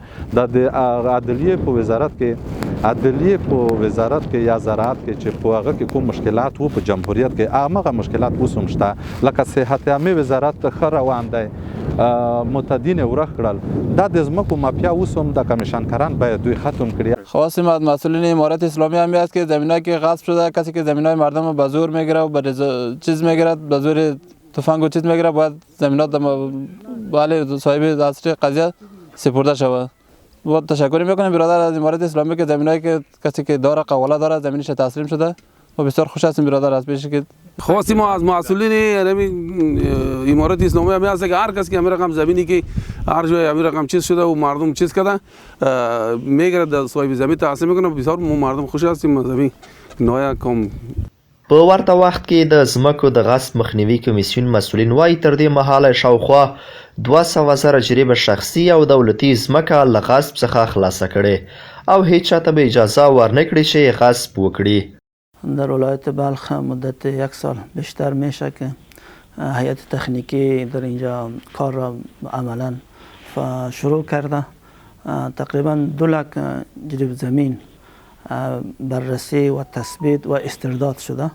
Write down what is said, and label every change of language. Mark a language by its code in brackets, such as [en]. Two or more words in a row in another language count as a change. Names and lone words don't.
[ps] د عدلیې په وزارت کې یا زراعت کې چې په هغه کې کوم مشکلات وو په جمهوریت کې هغه مشکلات اوس هم شته. لکه صحت عامه وزارت ښه روان دی، متدین ورخ کړل. دا د ځمکو مافیا اوس هم د کمیشنکاران باید دوی ختم کړي. [fa] خواص مسئولین امارت اسلامی امنیت که زمینایی که غصب شده، کسی که زمینای مردم رو به زور میگیره و چیز میگیره، به زور تفنگ و چیز میگیره، باید زمینات بله صاحب اصلی قضیه سپرده شود. و تشکر میکنم برادر از امارت اسلامی که زمینایی که کسی که داره قواله داره زمینش تسلیم شده و بسیار خوش هستیم برادر از پیش که خواستیم ما از مسئولین امارت اسلامی هم هست که هر کس که همین رقم زمینی که هر جای همین رقم چیز شده و مردم چیز کرده میگره در صاحب زمین تحصیل میکنه. بسیار مردم خوش هستیم. زمین نویا کوم [ps] په ورته وخت کې د ځمکو د غصب مخنیوي کمیسیون مسؤلین وایي تر دې مهاله شاوخوا 200 زره جریبه شخصي او دولتي ځمکه له غصب څخه خلاصه کړې او هیچ چاته به اجازه ورنه کړي چې غصب وکړي. [fa] در ولایت بلخ مدت 1 سال بیشتر میشه که هیئت تکنیکی در اینجا کار را عملا شروع کرده. تقریبا 2 لک جریب زمین بررسی و تثبیت و استرداد شده.